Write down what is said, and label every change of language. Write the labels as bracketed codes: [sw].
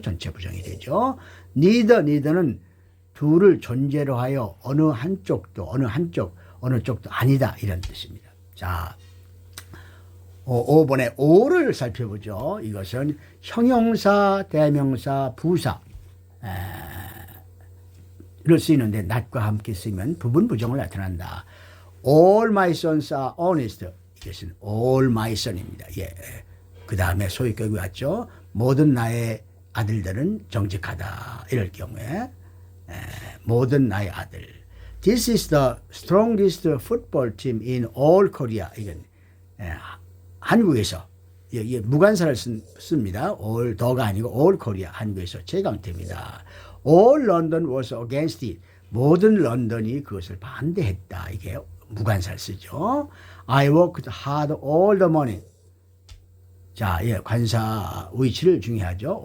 [ko] 전체 부정이 되죠. neither는 둘을 존재로 하여 어느 한쪽도 어느 쪽도 아니다 이런 뜻입니다. 자, 5번에 5를 살펴보죠. 이것은 형용사, 대명사, 부사 를 쓰이는데 not과 함께 쓰면 부분 부정을 나타난다. [en] All my sons are honest. [ko] 이것은 all my son입니다. 그 다음에 소유격이 왔죠. 모든 나의 아들들은 정직하다. 이럴 경우에 모든 나의 아들. [en] This is the strongest football team in all Korea. [ko] 이건 한국에서 무관사를 씁니다. all 더가 아니고 all Korea. 한국에서 최강팀이다. [en] All London was against it. [ko] 모든 런던이 그것을 반대했다. 이게 무관사를 쓰죠. [en] I worked hard all the morning. [ko] 자, 관사 위치를 중요하죠.